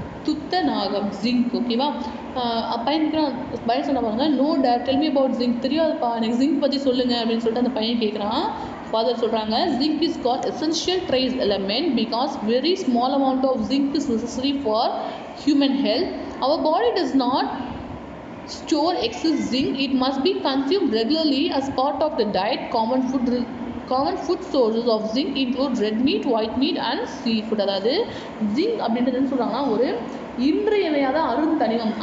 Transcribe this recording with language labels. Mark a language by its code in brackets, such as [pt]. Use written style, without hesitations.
[ta] துத்தநாகம் ஜிங்க். ஓகேவா? பையன் சொன்ன பாருங்க, [en] No dad tell me about zinc. [ta] தெரியாதுப்பா, எனக்கு ஜிங்க் பற்றி சொல்லுங்க அப்படின்னு சொல்லிட்டு அந்த பையன் கேட்குறான். ஃபாதர் சொல்கிறாங்க, [en] Zinc is got essential trace element because very small amount of zinc is necessary for human health. Our body does not store excess zinc. It must be consumed regularly as part of the diet. Common food sources of zinc include red meat, white meat and seafood. [ta] அதாவது zinc அப்படின்றது என்ன சொல்கிறாங்கன்னா, ஒரு இன்றியமையாத அருந்தனிமம்.